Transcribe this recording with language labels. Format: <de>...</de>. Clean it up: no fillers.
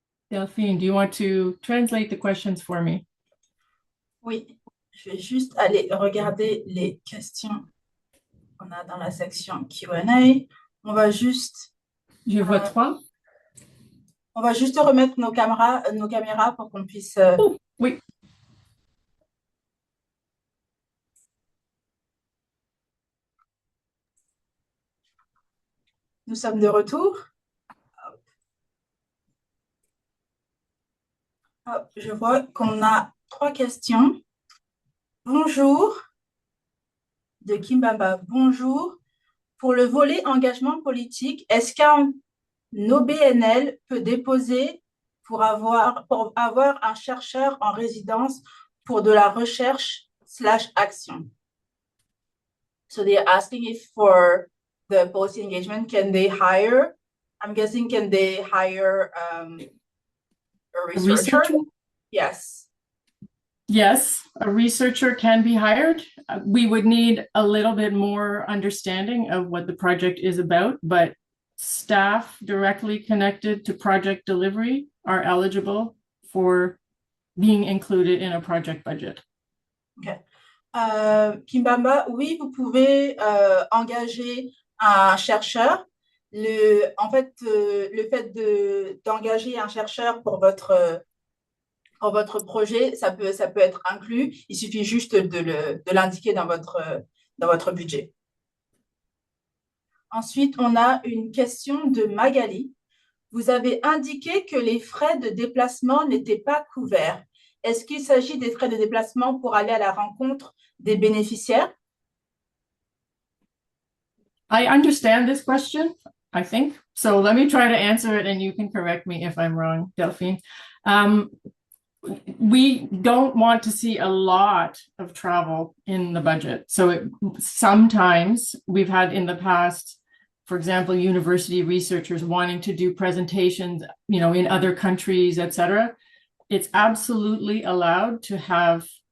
<en>Delphine, do you want to translate the questions for me?</en> <fr>Oui, je vais juste aller regarder les questions qu'on a dans la section Q&A. On va juste... Je vois 3. On va juste remettre nos caméras pour qu'on puisse... Oh, oui. Nous sommes de retour. Hop, je vois qu'on a 3 questions. Bonjour, de Kimbamba. Bonjour. Pour le volet engagement politique, est-ce qu'un OBNL peut déposer pour avoir un chercheur en résidence pour de la recherche/action?</fr> <en>So they're asking if for the policy engagement, can they hire, I'm guessing, can they hire a researcher? Yes. Yes, a researcher can be hired. We would need a little bit more understanding of what the project is about, but staff directly connected to project delivery are eligible for being included in a project budget. Okay.</en> <fr>Kimbamba, oui, vous pouvez engager un chercheur. En fait, le fait d'engager un chercheur pour votre projet, ça peut être inclus. Il suffit juste de l'indiquer dans votre budget. Ensuite, on a une question de Magali. Vous avez indiqué que les frais de déplacement n'étaient pas couverts. Est-ce qu'il s'agit des frais de déplacement pour aller à la rencontre des bénéficiaires?</fr> <en>I understand this question, I think. So let me try to answer it and you can correct me if I'm wrong, Delphine. We don't want to see a lot of travel in the budget. So sometimes we've had in the past, for example, university researchers wanting to do presentations, in other countries, etc. It's absolutely allowed to have</en>